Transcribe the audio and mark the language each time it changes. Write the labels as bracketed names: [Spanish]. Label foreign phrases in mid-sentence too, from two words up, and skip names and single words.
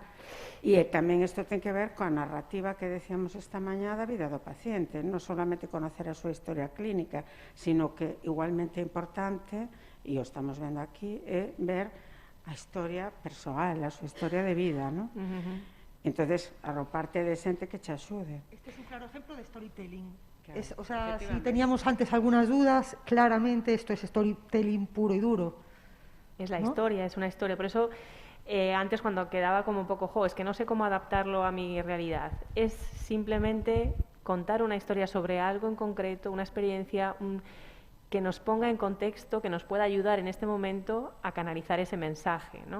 [Galician] E tamén isto ten que ver coa narrativa que decíamos esta mañá da vida do paciente, non [Spanish] solamente conocer [Galician] a súa historia clínica, [Spanish] sino que igualmente importante, [Galician] e o estamos vendo aquí, é ver a historia persoal, a súa historia de vida, non? Entonces, arroparte de xente que te axude. [Spanish] Este es un claro ejemplo de storytelling. O sea, si teníamos antes algunas dudas, claramente esto es storytelling puro y duro. Es la historia, es una historia. Por eso, antes cuando quedaba como un poco, es que no sé cómo adaptarlo a mi realidad. Es simplemente contar una historia sobre algo en concreto, una experiencia que nos ponga en contexto, que nos pueda ayudar en este momento a canalizar ese mensaje, ¿no?